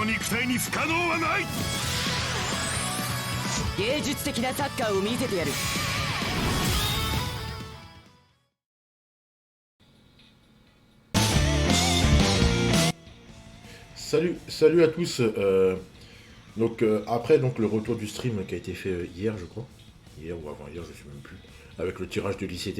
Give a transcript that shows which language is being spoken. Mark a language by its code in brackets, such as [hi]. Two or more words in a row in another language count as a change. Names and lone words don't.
[ja] 対に不可能はない。芸術的なサッカーを見せてやる。 [fr] Salut à tous. Après le retour du stream qui a été fait hier, je crois, hier ou avant-hier, je sais même plus, avec le tirage de l'ICT.